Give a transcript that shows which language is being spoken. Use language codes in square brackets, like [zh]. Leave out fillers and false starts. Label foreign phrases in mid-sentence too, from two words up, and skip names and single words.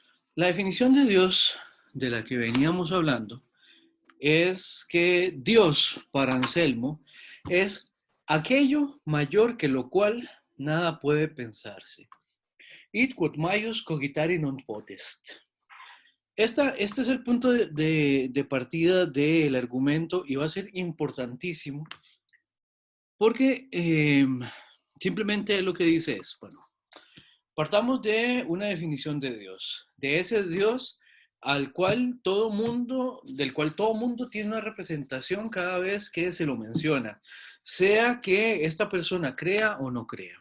[es] La definición de Dios de la que veníamos hablando es que Dios para Anselmo es aquello mayor que lo cual nada puede pensarse. [la] Id quod maius cogitari non potest. [es] Este es el punto de partida del argumento y va a ser importantísimo porque simplemente lo que dice es, bueno, partamos de una definición de Dios, de ese Dios del cual todo mundo tiene una representación cada vez que se lo menciona, sea que esta persona crea o no crea.